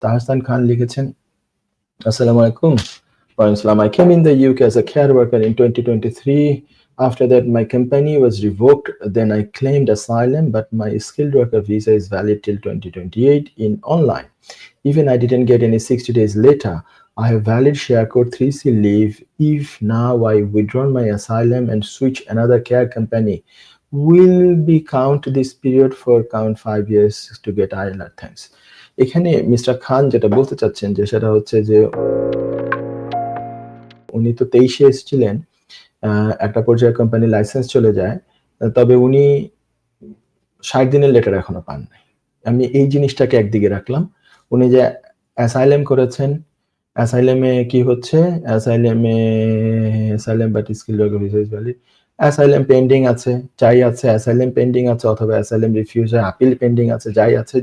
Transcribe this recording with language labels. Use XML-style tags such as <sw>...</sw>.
<bn>তাহসান খান লিখেছেন, Assalamu alaikum.</bn> <en>I came in the UK as a care worker in 2023. After that, my company was revoked. Then I claimed asylum, but my skilled worker visa is valid till 2028 in online. Even I didn't get any 60 days later. I have valid share code 3C leave. If now I withdraw my asylum and switch another care company, will be count this period for count 5 years to get ILR? Thanks.</en> <bn>এখানে mister খান যেটা বলতে চাচ্ছেন যে সেটা হচ্ছে যে উনি তো 23-এ এসেছিলেন, একটা পর্যায়ে কোম্পানি লাইসেন্স চলে যায়, তবে উনি 60 দিনের লেটার এখনো পান নাই। আমি এই জিনিসটাকে একদিকে রাখলাম। উনি যে অ্যাসাইলাম করেছেন, অ্যাসাইলামে কি হচ্ছে,</bn> <en>asylum but skill worker visa is valid,</en> <bn>asylum pending আছে, যাই আছে, অ্যাসাইলাম পেন্ডিং আছে অথবা অ্যাসাইলাম রিফিউজ হয়, আপিল পেন্ডিং আছে, যাই আছে।</bn>